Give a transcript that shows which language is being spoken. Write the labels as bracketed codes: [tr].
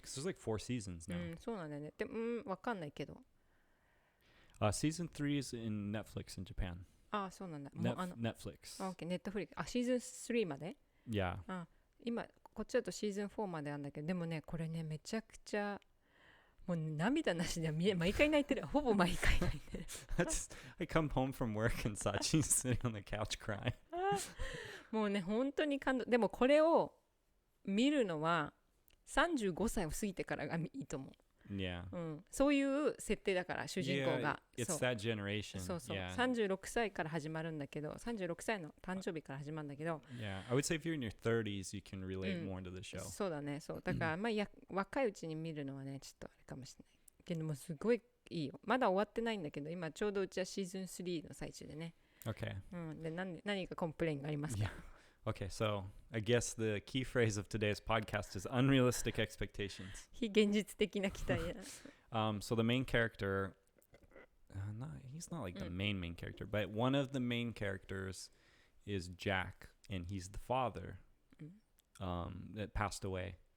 [en] Because there's like 4 seasons う now. [ja] ん、そうなんだよね。でも、わかんないけど。 [en] Season 3 is in Netflix in Japan. [ja] ああ、そうなんだ。もう [en] Netflix. [ja] OK、ネットフリックス。あ、シーズン3まで [en] Yeah. [ja] 今、こっちだとシーズン4まであるんだけど、でもね、これね、めちゃくちゃ、もう涙なしで毎回泣いてる。ほぼ毎回泣いてる。 [en] I come home from work and Sachi's sitting on the couch crying. [ja] もうね、本当に感動。でもこれを見るのは35歳を過ぎてからがいいと思う。 [en] Yeah. [ja] うん、そういう設定だから主人公が、 [en] it's [ja] そう [en] that generation. [ja] そうそう、 [en] Yeah. [ja] 36歳から始まるんだけど36歳の誕生日から始まるんだけど [en] Yeah, I would say if you're in your 30s, you can relate more to the show. [ja] そうだねそうだから、まあ若いうちに見るのはねちょっとあれかもしれないけどもすごいいいよまだ終わってないんだけど今ちょうどうちはシーズン3の最中でね [en] Okay. [ja] うんで何かコンプレインがありますか [en] Okay, so I guess the key phrase of today's podcast is unrealistic expectations. [ja] 非現実的な期待や [en] So the main character, he's not like the main character, but one of the main characters is Jack, and he's the father that passed away.